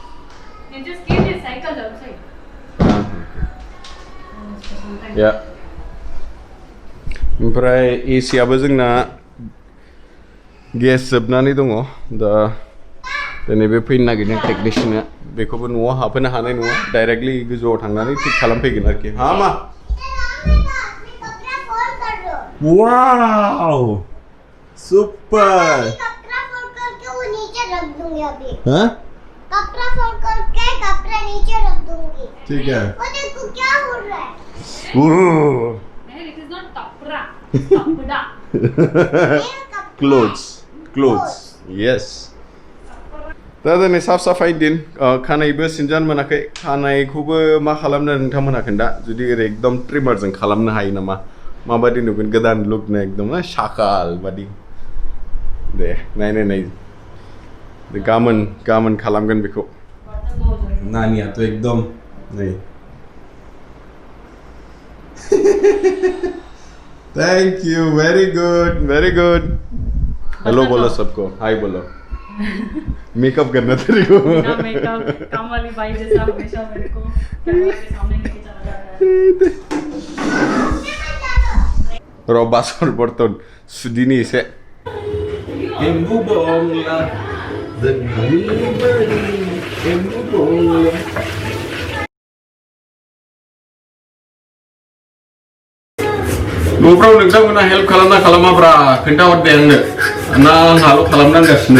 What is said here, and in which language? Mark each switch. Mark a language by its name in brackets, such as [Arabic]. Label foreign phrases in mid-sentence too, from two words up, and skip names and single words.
[Bodo] ओमफ्राय एसियाबो जोंना गेस जोबनानै दङ दा दिनै बे फैनो नागिरनाय टेकनिशियाना बेखौबो न'आव हाबहोनो हानाय नङा डाइरेक्टलि गोजौआव थांनानै थिक खालामफैगोन आरोखि। हा मा वाव सुपर। [Hindi] कपड़ा फोल्ड करके वो नीचे रख दूंगी अभी। हाँ? कपड़ा फोल्ड करके कपड़ा नीचे रख दूंगी। ठीक है। वो देखो क्या हो रहा है। नहीं, [English] it is not [Hindi] कपड़ा, कपड़ा। [English] Clothes. Yes. [Bodo] दा दिनै साफ साफाइ दिन खानायबो सिनजानो मोनाखै खानायखौबो मा खालामनो नोंथांमोनहा खोन्था जुदि ओरै एकदम ट्रिमारजों खालामनो हायो नामा माबादि नुगोन गोदान लुकनो एकदम शाकाल बादि दे नाय गामोन खालामगोन बेखौ। नानियाथ' एकदम नै [English] thank you very good [Hindi] हेलो बोलो सबको हाय बोलो। मेकअप करना तेरे को बिना मेकअप काम वाली बाई जैसा हमेशा मेरे को कैमरा के सामने लेके चला जाता है। [Bodo] रो बासर बर्तन सुदिनी एसे एम्बु बंगला एम्बु बंगला न'फ्राव नोंथांमोना हेल्प खालामना खालामाब्रा खोन्थाहरदे आंनो ना आंहाल' खालामनांगासिनो।